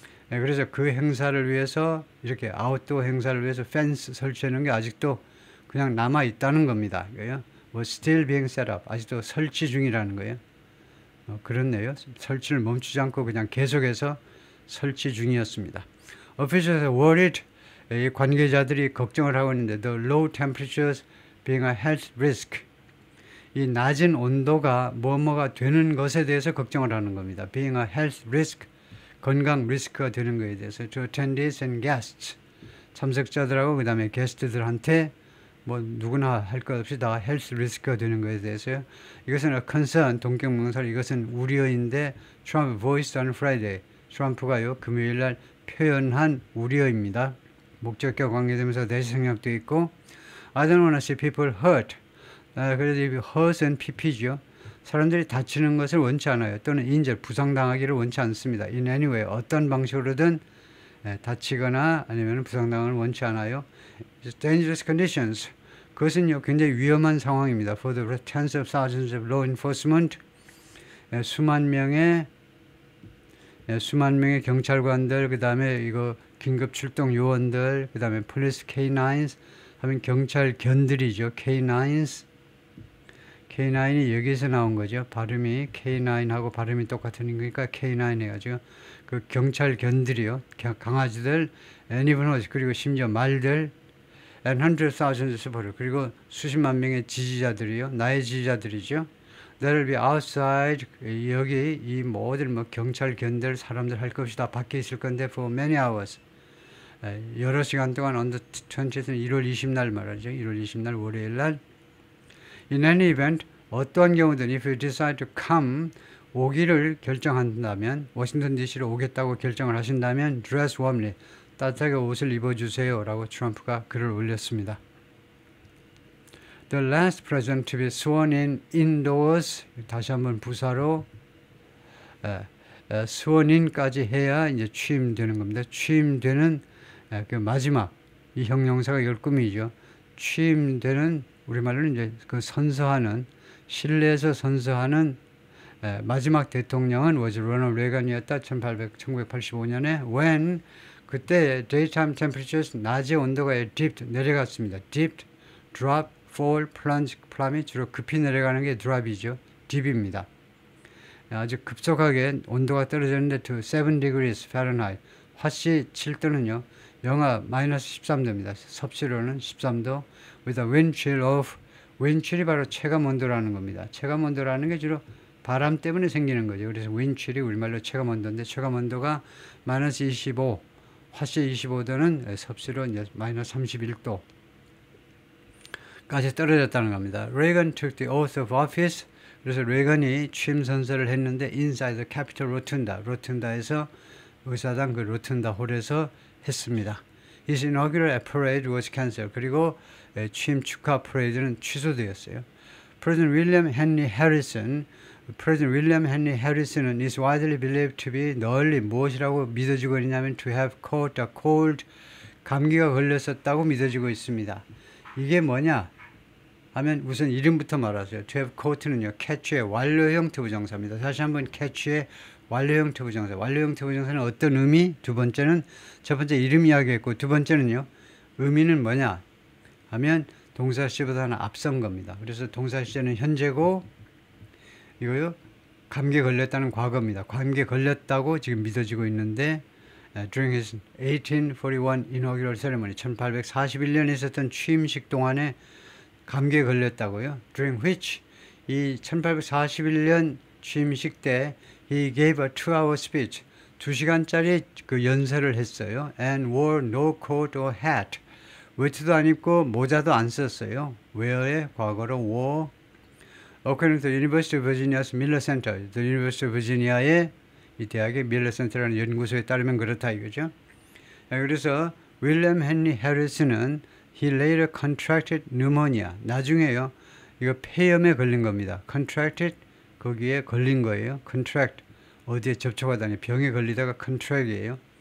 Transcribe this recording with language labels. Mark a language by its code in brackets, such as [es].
[ko] 네, 그래서 그 행사를 위해서 이렇게 아웃도어 행사를 위해서 펜스 설치하는 게 아직도 그냥 남아 있다는 겁니다. 이거요. 뭐 [en] still being set up [ko] 아직도 설치 중이라는 거예요. 그렇네요. 설치를 멈추지 않고 그냥 계속해서 설치 중이었습니다. [en] Officials are worried. [ko] 이 관계자들이 걱정을 하고 있는데 [en] the low temperatures being a health risk. [ko] 이 낮은 온도가 뭐뭐가 되는 것에 대해서 걱정을 하는 겁니다. [en] being a health risk. [ko] 건강 리스크가 되는 것에 대해서 [en] to attendees and guests. [ko] 참석자들하고 그 다음에 게스트들한테 뭐 누구나 할 것 없이 다 헬스 리스크가 되는 것에 대해서요. [en] 이것은 a concern, [ko] 동격명사로 이것은 우려인데 [en] Trump voiced on Friday. [ko] 트럼프가요 금요일 날 표현한 우려입니다. 목적과 관계되면서 대시생략도 있고 [en] I don't want to see people hurt. [ko] 그래서 이 hurt은 pp죠. 사람들이 다치는 것을 원치 않아요. 또는 인절, 부상당하기를 원치 않습니다. [en] In any way, [ko] 어떤 방식으로든 다치거나 아니면 부상당을 원치 않아요. [en] Dangerous conditions. [ko] 그것은요 굉장히 위험한 상황입니다. [en] For the tens of thousands of law enforcement. [ko] 수만 명의 경찰관들, 그 다음에 이거 긴급 출동 요원들, 그 다음에 [en] police K9s [ko] 하면 경찰 견들이죠. K9s. K9이 여기서 나온 거죠. 발음이 K9하고 발음이 똑같은 거니까 K9 해가지고 그 경찰 견들이요. 강아지들, [en] and even horse, [ko] 그리고 심지어 말들, [en] and hundred thousands of supporters, [ko] 그리고 수십만 명의 지지자들이요. 나의 지지자들이죠. [en] That'll be outside. [ko] 여기 이 모든 경찰 견들 사람들 할 것 없이 다 밖에 있을 건데 [en] for many hours. [ko] 여러 시간 동안 [en] on the 20th [ko] 1월 20날 말이죠. 1월 20날 월요일 날. [en] In any event, [ko] 어떠한 경우든 [en] if you decide to come, [ko] 오기를 결정한다면, 워싱턴 DC로 오겠다고 결정을 하신다면 [en] dress warmly, [ko] 따뜻하게 옷을 입어주세요 라고 트럼프가 글을 올렸습니다. [en] The last president to be sworn in indoors, [ko] 다시 한번 부사로 sworn in까지 해야 이제 취임되는 겁니다. 취임되는 그 마지막, 이 형용사가 이걸 꾸미죠. 취임되는, 우리말로는 이제 그 선서하는, 실내에서 선서하는 마지막 대통령은 was Ronald Reagan이었다. 1985년에 when 그때 [en] daytime temperatures, [ko] 낮의 온도가 dipped, 내려갔습니다. dipped, drop, fall, plunge, plummet, 주로 급히 내려가는 게 drop이죠. dip입니다. 아주 급속하게 온도가 떨어졌는데 [en] to 7 degrees Fahrenheit, [ko] 화씨 7도는요 영하 마이너스 13도입니다. 섭씨로는 13도 [en] with a wind chill of, [ko] wind chill이 바로 체감 온도라는 겁니다. 체감 온도라는 게 주로 바람 때문에 생기는 거죠. 그래서 wind chill이 우리말로 체감 온도인데, 체감 온도가 마이너스 25, 화씨 25도는 섭씨로 이제 마이너스 31도 까지 떨어졌다는 겁니다. [en] Reagan took the oath of office. [ko] 그래서 레이건이 취임 선서를 했는데 [en] inside the Capitol Rotunda, [ko] 로툰다에서 의사당 그 로툰다 홀에서 했습니다. [en] His inaugural parade was canceled. [ko] 그리고 취임 축하 퍼레이드는 취소되었어요. [en] President William Henry Harrison, President William Henry Harrison은 is widely believed to be, [ko] 널리 무엇이라고 믿어지고 있냐면 [en] to have caught a cold, [ko] 감기가 걸렸었다고 믿어지고 있습니다. 이게 뭐냐 하면 우선 이름부터 말하세요. to have caught는요, catch의 완료형 투부정사입니다. 다시 한번 catch의 완료형 투부정사. 완료형 투부정사는 어떤 의미? 두 번째는, 첫 번째 이름 이야기했고, 두 번째는요, 의미는 뭐냐 하면 동사시보다는 앞선 겁니다. 그래서 동사시제는 현재고, 이거요, 감기에 걸렸다는 과거입니다. 감기에 걸렸다고 지금 믿어지고 있는데, [en] during his 1841 inaugural ceremony, [ko] 1841년에 있었던 취임식 동안에 감기에 걸렸다고요. During which, 이 1841년 취임식 때 [en] he gave a 2-hour speech, [ko] 2시간짜리 그 연설을 했어요. [en] And wore no coat or hat, [ko] 외투도 안 입고 모자도 안 썼어요. wear의 과거로 wore. [en] According to the University of Virginia's Miller Center, the University of Virginia의 [ko] 이 대학의 밀러 센터라는 연구소에 따르면 그렇다 이거죠. 그래서 윌리엄 헨리 해리슨은 [en] he later contracted pneumonia. [ko] 나중에요, 이거 폐렴에 걸린 겁니다. contracted, 거기에 걸린 거예요. contract, 어디에 접촉하다니 병에 걸리다가 contract이에요.